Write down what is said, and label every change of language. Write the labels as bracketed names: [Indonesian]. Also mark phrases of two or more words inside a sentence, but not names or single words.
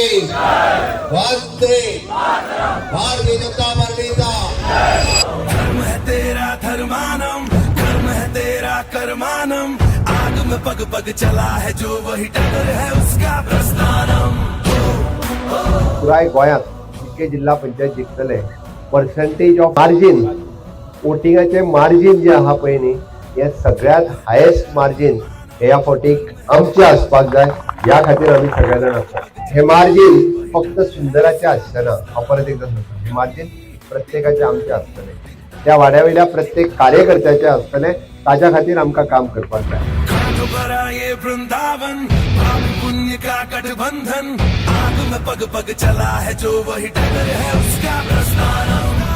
[Konkani] वंदे भारतीय जनता पार्टीचा [Hindi] धर्म है तेरा धर्मानम, कर्म है तेरा कर्मानम, आग में पग पग चला है जो वही टक्कर है उसका प्रस्थानम। [Konkani] पुराय गोंयांत जितके जिल्हा पंचायत जिखतले [English] percentage of margin [Konkani] वोटिंगाचे मार्जिन जे आहा पळय न्ही हे सगळ्यात [English] highest margin [Konkani] हे या फावटीक आमचे आसपाक जाय, ह्या खातीर आमी सगळे जाण आसात। हे मार्जिन फक्त सुंदराचे आसचेना, हांव परत एकदा सांगता, हे मार्जिन प्रत्येकाचे आमचे आसतले, त्या वाड्या वयल्या प्रत्येक कार्यकर्त्याचे आसतले, ताच्या खातीर आमकां काम करपाक जाय। [Hindi] ये वृंदावन पाप पुण्य का गठबंधन, आग में पग पग चला है जो वही टक्कर है उसका प्रस्थानम।